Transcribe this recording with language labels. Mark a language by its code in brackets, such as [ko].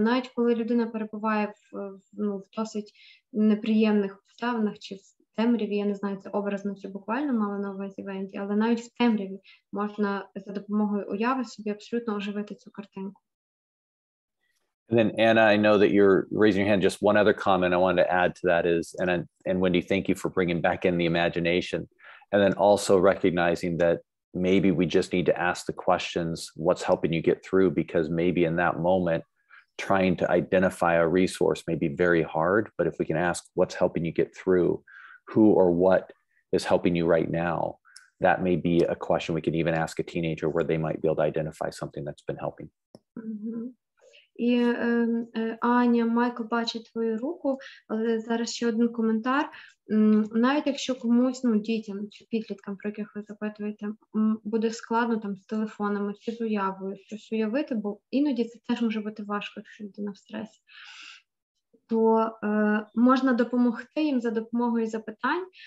[uk] Навіть коли людина перебуває в досить неприємних обставинах чи в темряві, я не знаю, це образно чи буквально мала на увазі Венді, але навіть в темряві можна за допомогою уяви собі абсолютно оживити цю картинку. [en] And then Anna, I know that you're raising your hand. Just one other comment I wanted to add to that is, and Wendy, thank you for bringing back in the imagination. And then also recognizing that maybe we just need to ask the questions, what's helping you get through? Because maybe in that moment, trying to identify a resource may be very hard, but if we can ask what's helping you get through, who or what is helping you right now, that may be a question we can even ask a teenager where they might be able to identify something that's been helping. Mm-hmm. [uk] І Аня, Майкл бачить твою руку, але зараз ще один коментар. Навіть якщо комусь, дітям чи підліткам, про яких ви запитуєте, буде складно там з телефонами чи з уявою щось уявити, бо іноді це теж може бути важко, якщо людина в стресі, то можна допомогти їм за допомогою запитань.